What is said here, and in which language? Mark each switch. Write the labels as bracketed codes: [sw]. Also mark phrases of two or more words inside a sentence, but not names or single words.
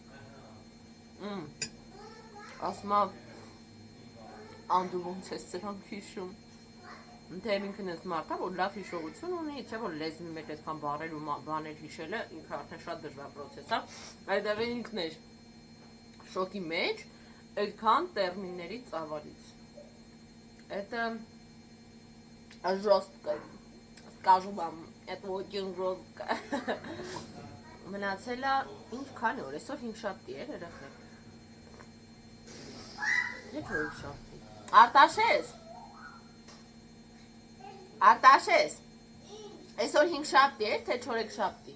[hy] Ասում է, անդու ոնց ես սրանք հիշում։ Թե ինքն ես մարդա, որ լավ հիշողություն ունի, չէ՞ որ լեզվի մեջ այսքան բառեր ու բաներ հիշելը ինքը արդեն շատ դժվար պրոցես է։ Այդտեղ ինքն էր շոկի մեջ, այդքան տերմինների ծավալից։ [ru] Это жестко, скажу вам, это очень жестко։ [hy] Մնացել է ինչքան օր, այսօր 5 շաբթի էր երեխեք։ Ինչ որ շաբթի։ Արտաշես, այսօր 5 շաբթի էր, թե 4 շաբթի։